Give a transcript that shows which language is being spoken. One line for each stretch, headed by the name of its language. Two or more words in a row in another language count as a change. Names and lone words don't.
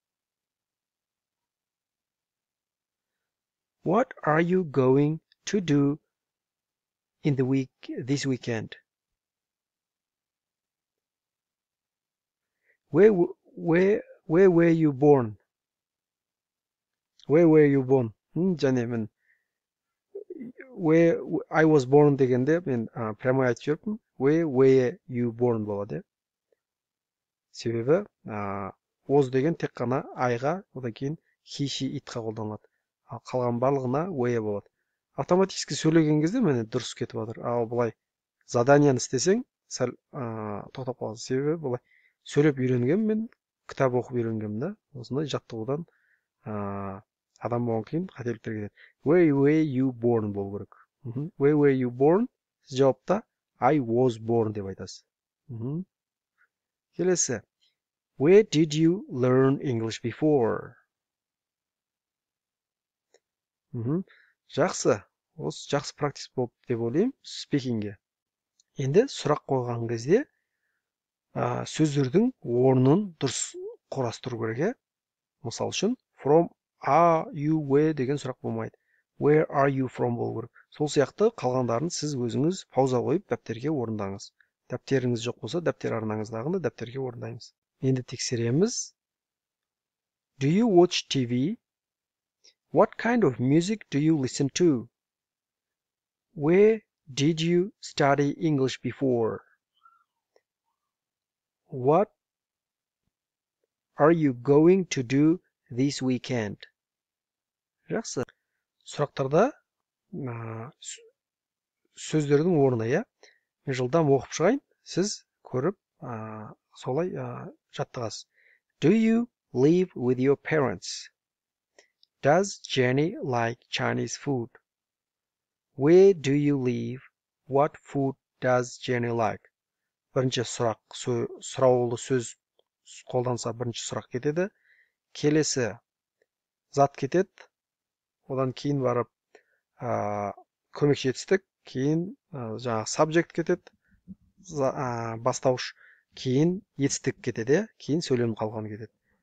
English: What are you going to do in the week this weekend? Where were you born? Where were you born?
Kazakh: және мен
English: where I was born
Kazakh: дегенде мен прямой айтып жіберіппін.
English: Where were you born
Kazakh: болады. Себебі was деген тек қана айға, одан кейін
English: he, she,
Kazakh: itқа қолданылады. Ал қалған барлығына where болады. Автоматически сөйлеген кезде міне дұрыс кетіп жатыр. Ал былай заданияны істесең, сәл тоқтап қаласың. Себебі былай сөйлеп үйренгенмін, мен кітап оқып үйренгенмін да. Осындай жаттығудан адам болған кейін қателіктер кетеді.
English: Where were you born
Kazakh: болу керек.
English: Where were you born?
Kazakh: Сіз жауапта
English: I was born
Kazakh: деп айтасыз. Келесі.
English: Where did you learn English before?
Kazakh: Жақсы. Осы жақсы практис болды деп ойлаймын спикингге. Енді сұрақ қойған кезде сөздердің орнын дұрыс құрастыру керек. Мысал үшін
English: from are you where
Kazakh: деген сұрақ болмайды.
English: Where are you from
Kazakh: болу керек. Сол сияқты қалғандарын сіз өзіңіз пауза қойып дәптерге орындаңыз. Дәптеріңіз жоқ болса, дәптер арнаңыздағыны дәптерге орындаймыз. Енді тексереміз.
English: Do you watch TV? What kind of music do you listen to? Where did you study English before? What are you going to do this weekend?
Kazakh: Жақсы. Сұрақтарда сөздердің орны, иә? Мен жылдам оқып шығайын, сіз көріп, солай жаттығасыз.
English: Do you live with your parents? Does Jenny like Chinese food? Where do you live? What food does Jenny like?
Kazakh: Бірінші сұрақ, сұраулы сөз қолданса бірінші сұрақ кетеді. Келесі зат кетеді. Одан кейін барып көмекші етістік, кейін жаңағы subject кетеді, бастауыш, кейін етістік кетеді, кейін сөйлем қалғаны кетеді.